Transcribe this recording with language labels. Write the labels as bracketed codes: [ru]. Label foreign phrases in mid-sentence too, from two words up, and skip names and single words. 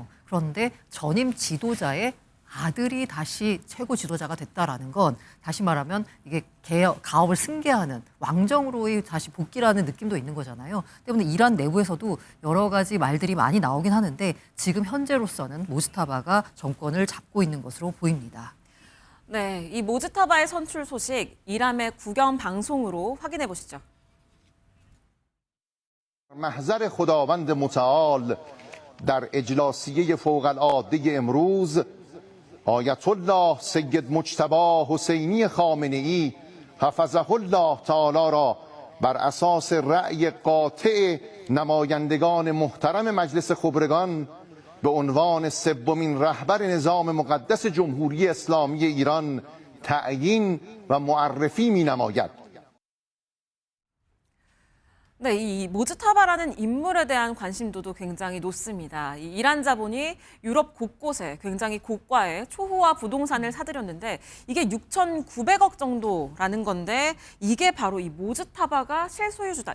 [ko] 그런데 전임 지도자의 아들이 다시 최고 지도자가 됐다라는 건 다시 말하면 이게 가업을 승계하는 왕정으로의 다시 복귀라는 느낌도 있는 거잖아요. 때문에 이란 내부에서도 여러 가지 말들이 많이 나오긴 하는데 지금 현재로서는 모스타바가 정권을 잡고 있는 것으로 보입니다. 네, 이 모즈타바의 선출 소식 이란의 국영 방송으로 확인해 보시죠. [fa] محضر خداوند متعال در اجلاسیه فوق العاده امروز آیت الله سید مجتبی حسینی خامنه ای [ar] حفظه الله تعالی [fa] را بر اساس رأی قاطع نمایندگان محترم مجلس خبرگان به عنوان سومین رهبر نظام مقدس جمهوری اسلامی ایران تعیین و معرفی می‌نماید. [ko] 네, 이 모즈타바라는 인물에 대한 관심도도 굉장히 높습니다. 이 이란 자본이 유럽 곳곳에 굉장히 고가의 초호화 부동산을 사들였는데 이게 6,900억 정도라는 건데 이게 바로 이 모즈타바가 실소유주다.